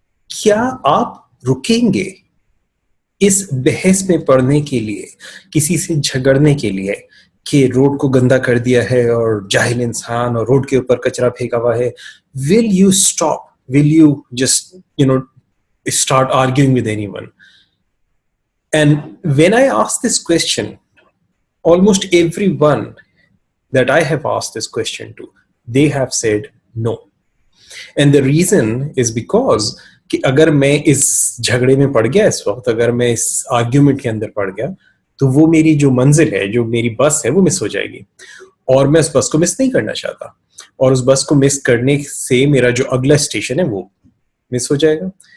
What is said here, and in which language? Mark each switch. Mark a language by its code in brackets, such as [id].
[ur] کیا آپ رکیں گے اس بحث میں پڑنے کے لیے, کسی سے جھگڑنے کے لیے کہ روڈ کو گندا کر دیا ہے اور جاہل انسان اور روڈ کے اوپر کچرا پھینکا ہوا ہے؟ [en] Will you stop, will you just start arguing with anyone? And when I asked this question, almost everyone that I have asked this question to, they have said no. And the reason is because [ur] کہ اگر میں اس جھگڑے میں پڑ گیا اس وقت, اگر میں اس آرگیومنٹ کے اندر پڑ گیا, تو وہ میری جو منزل ہے, جو میری بس ہے, وہ مس ہو جائے گی, اور میں اس بس کو مس نہیں کرنا چاہتا, اور اس بس کو مس کرنے سے میرا جو اگلا اسٹیشن ہے وہ مس ہو جائے گا.